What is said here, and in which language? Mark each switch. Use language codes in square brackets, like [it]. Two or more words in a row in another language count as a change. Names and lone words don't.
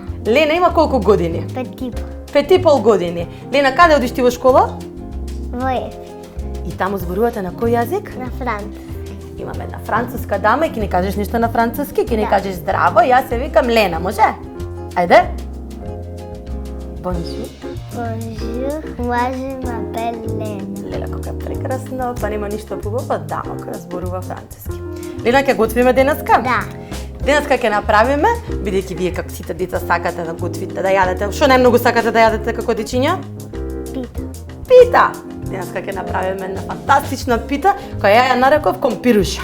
[mk] Лена. Има колку години? 5,5 години. Лена, каде одиш ти во школа? Во Еф. И таму зборувате на кој јазик? На француски. Имаме една француска дама и ќе ни кажеш нешто на француски, ќе ни Да. кажеш здраво, јас се викам Лена, може? Ајде. Бонжур. [fr] Bonjour, moi je m'appelle Lena. [mk] Лела, колку е прекрасно, па нема ништо побава од дама која зборува француски. Лена, ќе готвиме денеска? Да. Денеска ќе направиме, бидејќи вие како сите деца сакате да готвите, да јадете. Што најмногу сакате да јадете како дечиња? Пита. Пита. Денеска ќе направиме една фантастична пита која ја нареков компируша.